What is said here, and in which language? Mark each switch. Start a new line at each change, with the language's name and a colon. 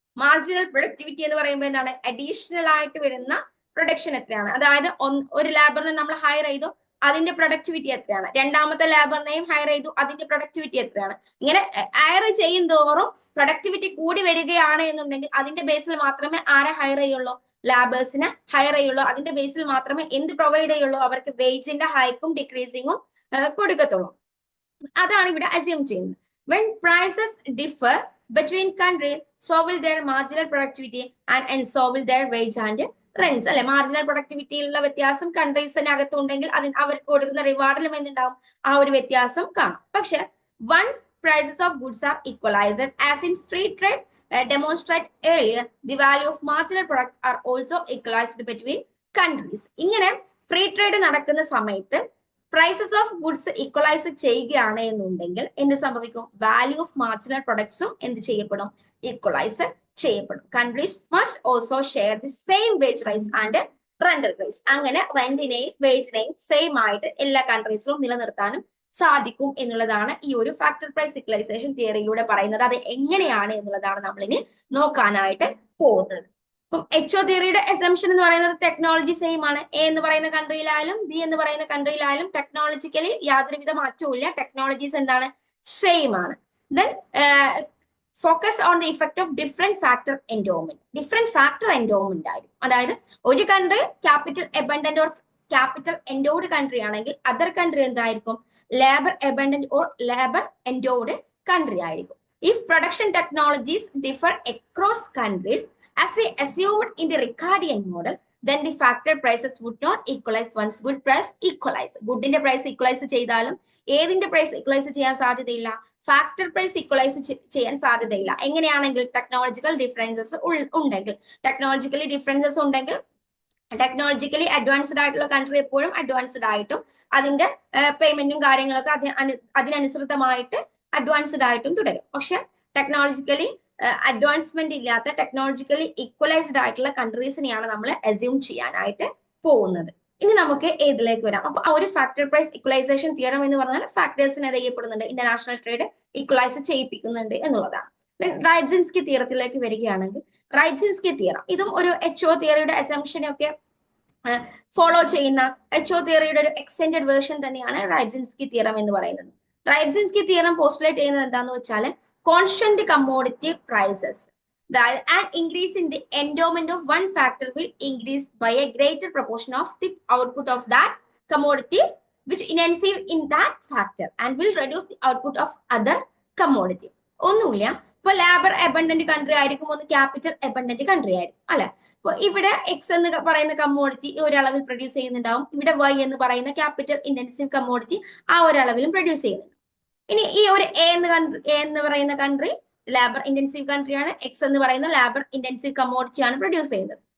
Malayalam: Marginal productivity എന്ന് പറയുമ്പോൾ എന്താണ്, അഡീഷണൽ ആയിട്ട് വരുന്ന പ്രൊഡക്ഷൻ എത്രയാണ്, അതായത് ഒരു ലേബറിനെ നമ്മൾ ഹയർ ചെയ്തു, അതിന്റെ പ്രൊഡക്ടിവിറ്റി എത്രയാണ്, രണ്ടാമത്തെ ലേബറിനെയും ഹയർ ചെയ്തു, അതിന്റെ പ്രൊഡക്ടിവിറ്റി എത്രയാണ്. ഇങ്ങനെ ഹയർ ചെയ്യും തോറും പ്രൊഡക്ടിവിറ്റി കൂടി വരികയാണ് എന്നുണ്ടെങ്കിൽ അതിന്റെ ബേസിൽ മാത്രമേ ആരെ ഹയർ ചെയ്യുള്ളൂ, ലാബേഴ്സിനെ ഹയർ ചെയ്യുള്ളൂ. അതിന്റെ ബേസിൽ മാത്രമേ എന്ത് പ്രൊവൈഡ് ചെയ്യുള്ളൂ, അവർക്ക് വേജിന്റെ ഹൈക്കും ഡിക്രീസിങ്ങും കൊടുക്കത്തുള്ളൂ. അതാണ് ഇവിടെ അസ്യൂം ചെയ്യുന്നത്.
English: when prices differ between countries, so will their marginal productivity and so will their wage and rents.
Malayalam: അല്ലെ, മാർജിനൽ പ്രൊഡക്ടിവിറ്റിയിലുള്ള വ്യത്യാസം കൺട്രീസിനകത്തുണ്ടെങ്കിൽ അതിന് അവർക്ക് കൊടുക്കുന്ന റിവാർഡിലും എന്തുണ്ടാവും, ആ ഒരു വ്യത്യാസം കാണും.
English: പക്ഷെ once prices of goods are equalized, as in free trade demonstrated earlier, the value of marginal product are also equalized between countries.
Malayalam: ഇങ്ങനെ ഫ്രീ ട്രേഡ് നടക്കുന്ന സമയത്ത് പ്രൈസസ് ഓഫ് ഗുഡ്സ് ഈക്വലൈസ് ചെയ്യുകയാണ് എന്നുണ്ടെങ്കിൽ എന്ത് സംഭവിക്കും, വാല്യൂ ഓഫ് മാർജിനൽ പ്രൊഡക്ട്സും എന്ത് ചെയ്യപ്പെടും, equalise ചെയ്യപ്പെടും.
English: Countries must also share the same wage rise and rental rise.
Malayalam: അങ്ങനെ റെന്റിനെയും വേജിനെയും സെയിം ആയിട്ട് എല്ലാ കൺട്രീസിലും നിലനിർത്താനും സാധിക്കും എന്നുള്ളതാണ് ഈ ഒരു ഫാക്ടർ പ്രൈസ് ഈക്വലൈസേഷൻ തിയറിയിലൂടെ പറയുന്നത്. അത് എങ്ങനെയാണ് എന്നുള്ളതാണ് നമ്മൾ ഇനി നോക്കാനായിട്ട് പോകുന്നത്. എച്ച്ഒ തിയറിയുടെ എസംഷൻ എന്ന് പറയുന്നത് ടെക്നോളജി സെയിം ആണ്. എ എന്ന് പറയുന്ന കൺട്രിയിലായാലും ബി എന്ന് പറയുന്ന കൺട്രിയിലായാലും ടെക്നോളജിക്കലി യാതൊരുവിധ മാറ്റവും ഇല്ല, ടെക്നോളജീസ് എന്താണ്, സെയിം ആണ്.
English: Then focus on the effect of different factor endowment.
Malayalam: Different factor endowment ആയിരിക്കും. അതായത് ഒരു country capital abundant or capital എൻഡോഡ് country ആണെങ്കിൽ അതർ കൺട്രി എന്തായിരിക്കും, labour abundant or labour എൻഡോഡ് country ആയിരിക്കും.
English: If production technologies differ across countries as we assumed in the Ricardian model, then the factor prices would not equalize once good price equalize.
Malayalam: Goodന്റെ price equalise ചെയ്താലും ഏതിന്റെ price equalise ചെയ്യാൻ സാധ്യതയില്ല, factor price equalise ചെയ്യാൻ സാധ്യതയില്ല. എങ്ങനെയാണെങ്കിൽ technological differences ഉണ്ടെങ്കിൽ, technologically differences ഉണ്ടെങ്കിൽ technologically advanced ആയിട്ടുള്ള country എപ്പോഴും അഡ്വാൻസ്ഡ് ആയിട്ടും അതിന്റെ പേയ്മെന്റും കാര്യങ്ങളൊക്കെ അതിനനുസൃതമായിട്ട് അഡ്വാൻസ്ഡ് ആയിട്ടും തുടരും. പക്ഷെ ടെക്നോളജിക്കലി അഡ്വാൻസ്മെന്റ് ഇല്ലാത്ത ടെക്നോളജിക്കലി ഈക്വലൈസ്ഡ് ആയിട്ടുള്ള കൺട്രീസിനെയാണ് നമ്മൾ അസ്യൂം ചെയ്യാനായിട്ട് പോകുന്നത്. ഇനി നമുക്ക് ഏതിലേക്ക് വരാം. അപ്പൊ ആ ഒരു ഫാക്ടർ പ്രൈസ് ഈക്വലൈസേഷൻ തിയറം എന്ന് പറഞ്ഞാൽ ഫാക്ടേഴ്സിനെ ചെയ്യപ്പെടുന്നുണ്ട്, ഇന്റർനാഷണൽ ട്രേഡ് ഈക്വലൈസ് ചെയ്യിപ്പിക്കുന്നുണ്ട് എന്നുള്ളതാണ്. റൈബ്സിൻസ്കി തിയറത്തിലേക്ക് വരികയാണെങ്കിൽ റൈബ്സിൻസ്കി തിയറം ഇതും ഒരു എച്ച്ഒ തിയറിയുടെ അസംഷനൊക്കെ ഫോളോ ചെയ്യുന്ന എച്ച്ഒ തിയറിയുടെ ഒരു എക്സ്റ്റെൻഡഡ് വേർഷൻ തന്നെയാണ് റൈബ്സിൻസ്കി തിയറം എന്ന് പറയുന്നത്. റൈബ്സിൻസ്കി തിയറം പോസ്റ്റുലേറ്റ് ചെയ്യുന്നത് എന്താന്ന് വെച്ചാൽ
English: constant commodity prices, that an increase in the endowment of one factor will increase by a greater proportion of the output of that commodity which intensive in that factor and will reduce the output of other commodity.
Malayalam: ഒന്നുമില്ല, ഇപ്പൊ labour abundant country ആയിരിക്കും, ഒന്ന് capital abundant country ആയിരിക്കും അല്ലെ. ഇപ്പൊ ഇവിടെ X എന്ന് പറയുന്ന കമ്മോഡിറ്റി ഒരളവിൽ പ്രൊഡ്യൂസ് ചെയ്യുന്നുണ്ടാവും, ഇവിടെ വൈ എന്ന് പറയുന്ന ക്യാപിറ്റൽ ഇന്റൻസീവ് കമ്മോഡിറ്റി ആ ഒരളവിലും പ്രൊഡ്യൂസ് ചെയ്യുന്നുണ്ട്. ഇനി ഈ ഒരു എ എന്ന് പറയുന്ന കൺട്രി ലേബർ ഇന്റൻസീവ് കൺട്രിയാണ്, എക്സ് എന്ന് പറയുന്ന ലേബർ ഇന്റൻസീവ് കമ്മോഡിറ്റിയാണ് പ്രൊഡ്യൂസ് ചെയ്യുന്നത്.